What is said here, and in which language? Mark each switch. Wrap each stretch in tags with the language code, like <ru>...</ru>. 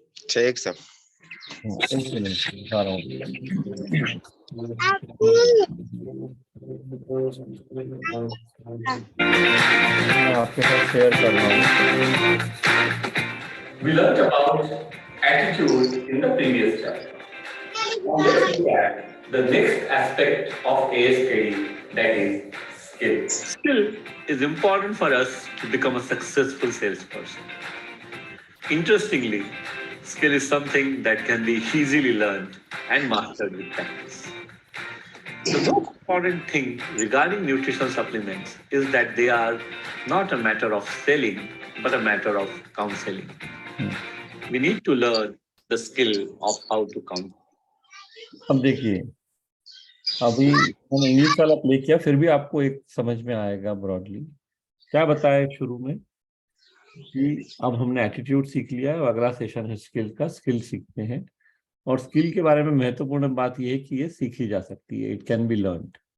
<hi>ठीक सर। एक मिनट दिखा रहा हूँ। मैं आपके साथ शेयर कर रहा हूँ।</hi> <en>We learned about attitude in the previous chapter. Let's look at the next aspect of ASKD, that is skill. Skill is important for us to become a successful salesperson. Interestingly, skill is something that can be easily learned and mastered with practice. The most important thing regarding nutritional supplements is that they are not a matter of selling, but a matter of counseling. We need to learn the skill of how to count.</en> <hi>अब देखिए, अभी मैंने English वाला play किया, फिर भी आपको एक समझ में आएगा ब्रॉडली। क्या बताया शुरू में कि अब हमने एटीट्यूड सीख लिया है और अगला सेशन है स्किल का। स्किल सीखते हैं और स्किल के बारे में महत्वपूर्ण बात यह है कि ये सीखी जा सकती है,</hi> <en>It can be learned.</en>